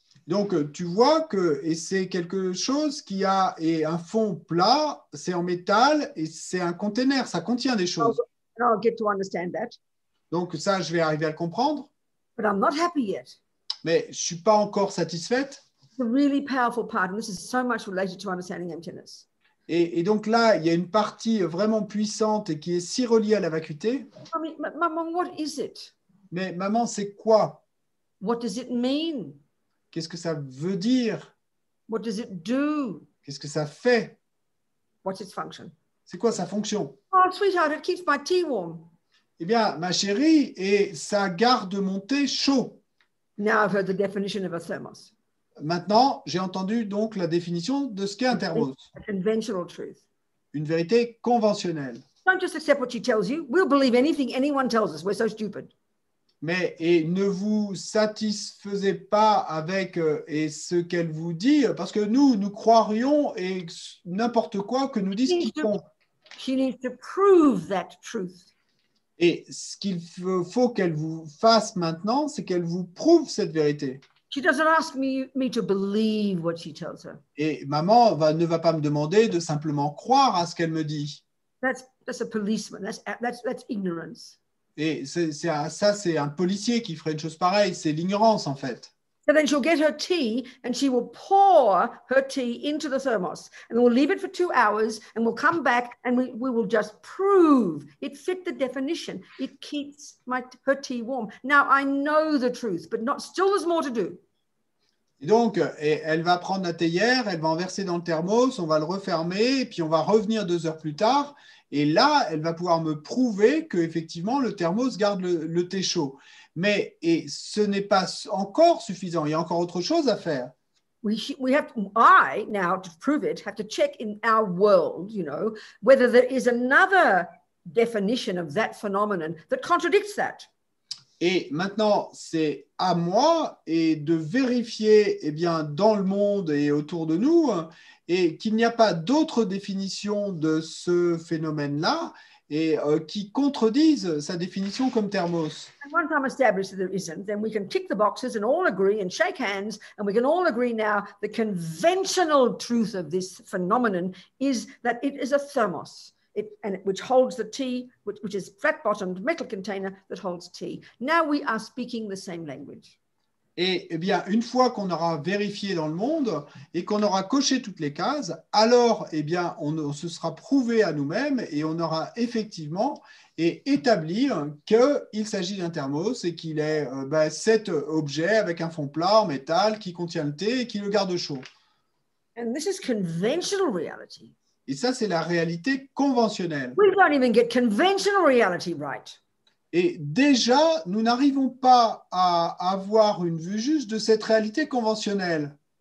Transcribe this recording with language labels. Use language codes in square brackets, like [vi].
[fr] Donc, tu vois que et c'est quelque chose qui a et un fond plat, c'est en métal et c'est un conteneur, ça contient des choses. [en] And I'll get to understand that. [fr] Donc, ça, je vais arriver à le comprendre, [en] But I'm not happy yet. [fr] mais je ne suis pas encore satisfaite. [en] It's a really powerful part, and this is so much related to understanding emptiness. [fr] Et donc là, il y a une partie vraiment puissante et qui est si reliée à la vacuité. [en] Maman, what is it? [fr] Mais maman, c'est quoi? [en] What does it mean? [fr] Qu'est-ce que ça veut dire? [en] What does it do? [fr] Qu'est-ce que ça fait? [en] What's its function? [fr] C'est quoi sa fonction? [en] Oh, sweetheart, it keeps my tea warm. [fr] Eh bien, ma chérie, et ça garde mon thé chaud. [en] Now I've heard the definition of a thermos. [fr] Maintenant, j'ai entendu donc la définition de ce qu'est un thermos. [en] A conventional truth. [fr] Une vérité conventionnelle. [en] Don't just accept what she tells you. We'll believe anything anyone tells us. We're so stupid. [fr] Mais et ne vous satisfaisez pas avec et ce qu'elle vous dit, parce que nous croirions et n'importe quoi que nous disent quiconque. [en] She needs to prove that truth. [fr] Et ce qu'il faut qu'elle vous fasse maintenant, c'est qu'elle vous prouve cette vérité. [en] She doesn't ask me to believe what she tells her. [fr] Et maman ne va pas me demander de simplement croire à ce qu'elle me dit. [en] That's a policeman. That's ignorance. [fr] Et ça, c'est un policier qui ferait une chose pareille. C'est l'ignorance, en fait. [en] So then she'll get her tea and she will pour her tea into the thermos. And we'll leave it for 2 hours and we'll come back and we will just prove it fit the definition. It keeps her tea warm. Now, I know the truth, but still there's more to do. [fr] Et donc, elle va prendre la théière, elle va en verser dans le thermos, on va le refermer, et puis on va revenir 2 heures plus tard. Et là, elle va pouvoir me prouver qu'effectivement, le thermos garde le thé chaud. Mais ce n'est pas encore suffisant. Il y a encore autre chose à faire. [en] I, now, to prove it, have to check in our world, whether there is another definition of that phenomenon that contradicts that. [fr] Et maintenant, c'est à moi de vérifier dans le monde et autour de nous et qu'il n'y a pas d'autres définitions de ce phénomène-là et qui contredisent sa définition comme thermos. [en] And one time established that there isn't, then we can tick the boxes and all agree and shake hands, and we can all agree now the conventional truth of this phenomenon is that it is a thermos. Which holds the tea, which is flat-bottomed metal container that holds tea. Now we are speaking the same language. [fr] Et bien, une fois qu'on aura vérifié dans le monde et qu'on aura coché toutes les cases, alors on se sera prouvé à nous-mêmes et on aura effectivement établi qu'il s'agit d'un thermos et qu'il est cet objet avec un fond plat en métal qui contient le thé et qui le garde chaud. [en] And this is conventional reality. [fr] Et ça, c'est la réalité conventionnelle. [en] We don't even get conventional reality right. [fr] Et déjà, nous n'arrivons pas à avoir une vue juste de cette réalité conventionnelle.